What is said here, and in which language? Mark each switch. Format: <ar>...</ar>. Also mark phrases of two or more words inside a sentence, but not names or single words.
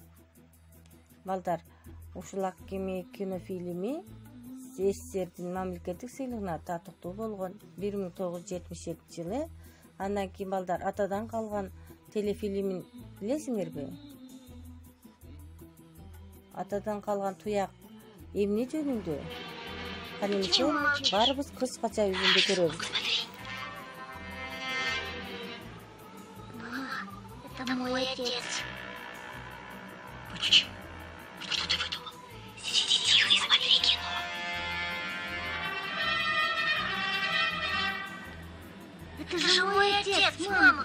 <ky>Балдар, ушул Ак кеме кинофильми СССРдин мамлекеттик сыйлыгына татыктуу болгон 1977 жылы. Андан кийин балдар атадан калган телефильмин билесиңерби? Атадан калган туяк эмне жөнүндө? Кане баарыбыз кыскача үзүндү көрөбүз.</ky> <ru>Это мой отец. Почему? Что ты выдумал? Сиди тихо и смотри кино. Это же мой отец, мама.</ru>